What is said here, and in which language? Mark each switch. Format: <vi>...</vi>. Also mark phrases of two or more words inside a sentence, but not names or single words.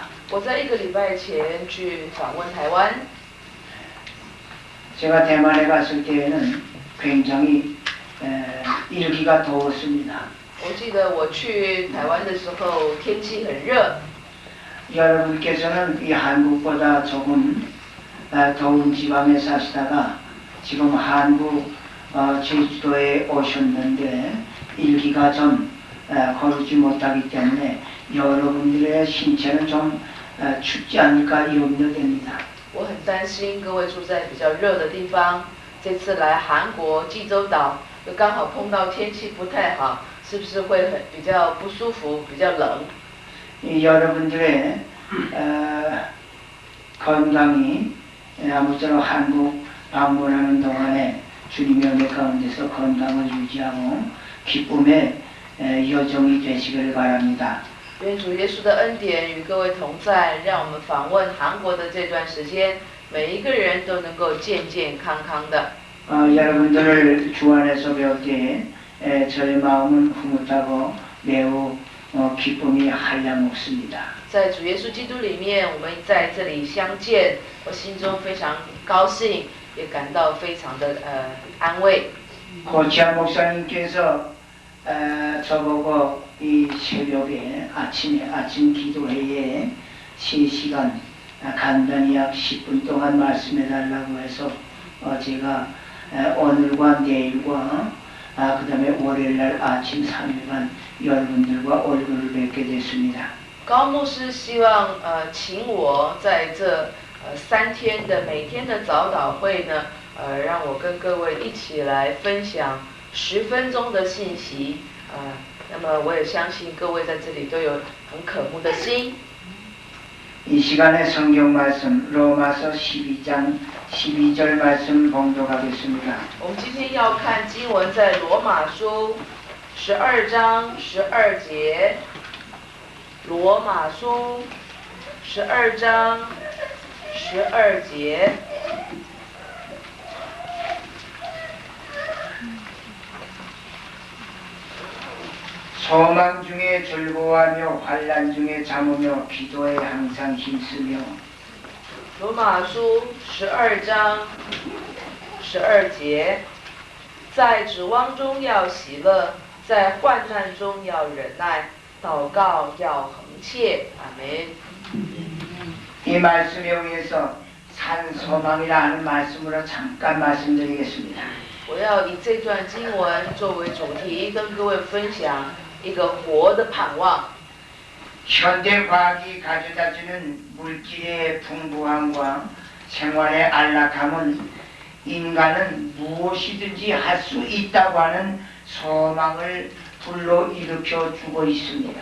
<zh>我在1个礼拜前去访问台湾。</zh> <ko>제가 대만에 갔을 때에는 굉장히 일기가 더웠습니다.</ko> <zh>我记得我去台湾的时候天气很热。</zh> <ko>여러분께서는 이 한국보다 조금 더운 지방에 사시다가 지금 한국 제주도에 오셨는데 일기가 좀 거르지 못하기 때문에 여러분들의 신체는 좀 춥지 않을까 염려됩니다.</ko> <zh>我很担心各位住在比较热的地方，这次来韩国济州岛，又刚好碰到天气不太好，是不是会比较不舒服，比较冷？</zh> <ko>여러분들의 건강이 아무쪼록 한국 방문하는 동안에 주님의 은혜 가운데서 건강을 유지하고 기쁨의 여정이 되시기를 바랍니다.</ko> <zh>愿主耶稣的恩典与各位同在，让我们访问韩国的这段时间，每一个人都能够健健康康的。</zh> <ko>여러분들을 주 안에서 배울 때 저의 마음은 흐뭇하고 매우 기쁨이 한량없습니다.</ko> <zh>在主耶稣基督里面，我们在这里相见，我心中非常高兴，也感到非常的安慰。</zh> <ko>고치아 목사님께서 저보고 이 새벽에 아침 기도회에 3시간 간단히 약 10분 동안 말씀해달라고 해서 제가 오늘과 내일과 그 다음에 월요일날 아침 3일간 여러분들과 얼굴을 뵙게 됐습니다.</ko> <zh>高牧师希望请我在这3天的每天的早祷会呢，让我跟各位一起来分享10分钟的信息。那么我也相信各位在这里都有很渴慕的心。</zh> <ko>이 시간에 성경 말씀 로마서 12장 12절 말씀 봉독하겠습니다.</ko> <zh>我们今天要看经文在罗马书12章12节。罗马书12章12节。</zh> <ko>소망 중에 즐거워하며 환난 중에 잠으며 기도에 항상 힘쓰며</ko> <zh>罗马书12章12节，在指望中要喜乐，在患难中要忍耐，祷告要恒切。阿门。</zh> <ko>이 말씀에 의해서 산 소망이라 하는 말씀으로 잠깐 말씀드리겠습니다.</ko> <zh>我要以这段经文作为主题，跟各位分享一个活的盼望。</zh> <ko>현대 과학이 가져다주는 물질의 풍부함과 생활의 안락함은 인간은 무엇이든지 할 수 있다고 하는 소망을 불러일으켜 주고 있습니다.</ko>